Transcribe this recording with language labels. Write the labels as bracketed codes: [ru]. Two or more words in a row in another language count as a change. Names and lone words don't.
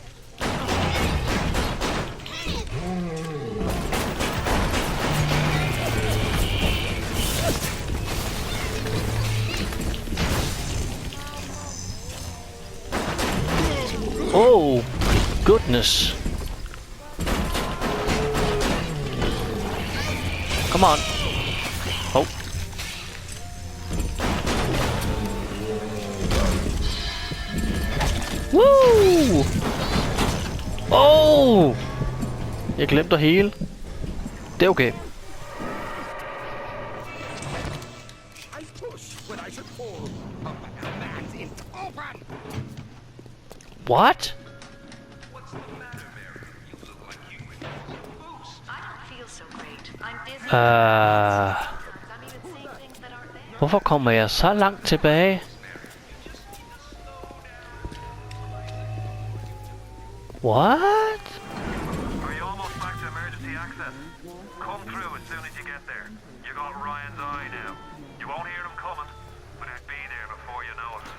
[en] Oh, goodness. Come on. Oh. Woo! [da] Oh! Jeg glemte at hele. Det er okay. [en] I push when I should pull. A man's in open. What? [da] Hvorfor kommer jeg så langt tilbage? [en] What? Are you almost back to emergency access? Come through as soon as you get there. You got Ryan's eye now. You won't hear him coming, but he'll be there before you know it.